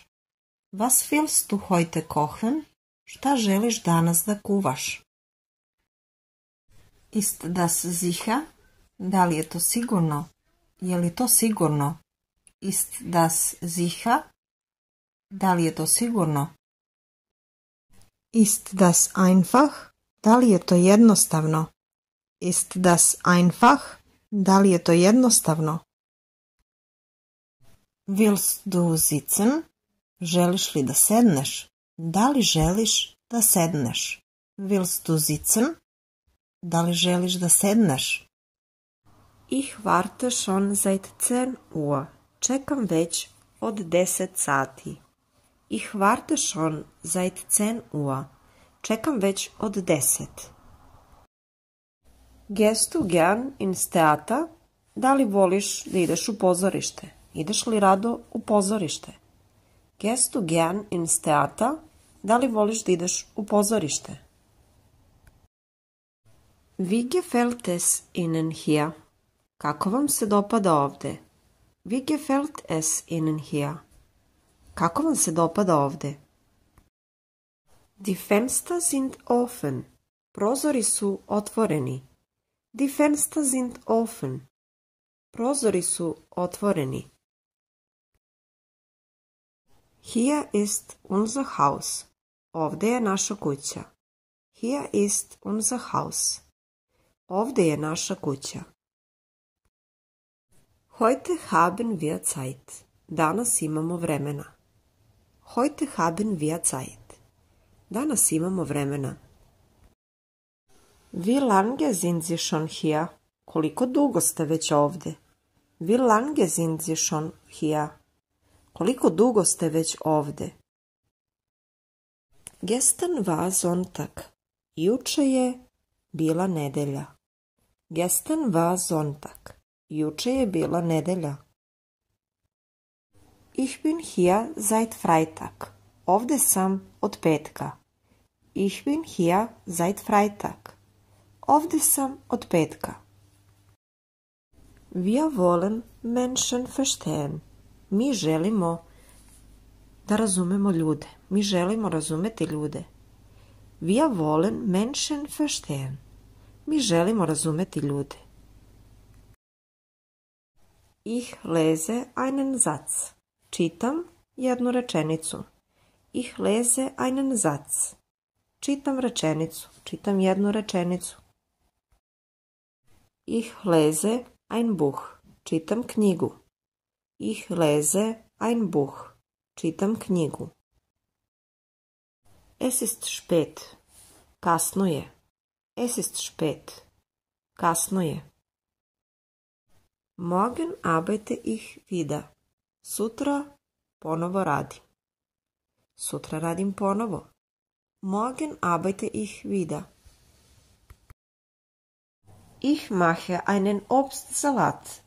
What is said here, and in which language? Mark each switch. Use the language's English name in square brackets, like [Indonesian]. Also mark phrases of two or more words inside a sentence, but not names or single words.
[German] Was willst du heute kochen? [Serbian] Šta želiš danas da kuvaš? [German] Ist das sicher? [Serbian] Da li je to sigurno? Je li to sigurno? [German] Ist das sicher? [Serbian] Da li je to sigurno? [German] Ist das einfach? [Serbian] Da li je to jednostavno? [German] Ist das einfach? [Serbian] Da li je to jednostavno? [German] Willst du sitzen? [Serbian] Želiš li da sedneš? Da li želiš da sedneš? [German] Willst du sitzen? [Serbian] Da li želiš da sedneš? [German] Ich warte schon seit 10 Uhr. [Serbian] Čekam već od 10 sati. [German] Ich warte schon seit 10 Uhr. [Serbian] Čekam već od 10. [German] Gehst du gern ins Theater? [Serbian] Da li voliš da ideš u pozorište? Ideš li rado u pozorište? [German] Gehst du gern ins Theater? [Serbian] Da li voliš da ideš u pozorište? [German] Wie gefällt es Ihnen hier? [Serbian] Kako vam se dopada ovde? [German] Wie gefällt es Ihnen hier? [Serbian] Kako vam se dopada ovde? [German] Die Fenster sind offen. [Serbian] Prozori su otvoreni. [German] Die Fenster sind offen. [Serbian] Prozori su otvoreni. [German] Hier ist unser Haus. [Serbian] Ovde je naša kuća. [German] Hier ist unser Haus. [Serbian] Ovde je naša kuća. [German] Heute haben wir Zeit. [Serbian] Danas imamo vremena. [German] Heute haben wir Zeit. [Serbian] Danas imamo vremena. [German] Wie lange sind Sie schon hier? [Serbian] Koliko dugo ste već ovde? [German] Wie lange sind Sie schon hier? [Serbian] Koliko dugo ste već ovde? [German] Gestern war Sonntag. [Serbian] Juče je bila nedelja. [German] Gestern war Sonntag. [Serbian] Juče je bila nedelja. [German] Ich bin hier seit Freitag. [Serbian] Ovde sam od petka. [German] Ich bin hier seit Freitag. [Serbian] Ovde sam od petka. [German] Wir wollen Menschen verstehen. [Serbian] Mi želimo da razumemo ljude. Mi želimo razumeti ljude. [German] Wir wollen Menschen verstehen. [Serbian] Mi želimo razumeti ljude. [German] Ich lese einen Satz. [Serbian] Čitam jednu rečenicu. [German] Ich lese einen Satz. [Serbian] Čitam rečenicu. Čitam jednu rečenicu. [German] Ich lese ein Buch. [Serbian] Čitam knjigu. [German] Ich lese ein Buch. [Serbian] Čitam knjigu. [German] Es ist spät. [Serbian] Kasno je. [German] Es ist spät. [Serbian] Kasno je. [German] Morgen arbeite ich wieder. [Serbian] Sutra ponovo radim. Sutra radim ponovo. [German] Morgen arbeite ich wieder. Ich mache einen Obstsalat.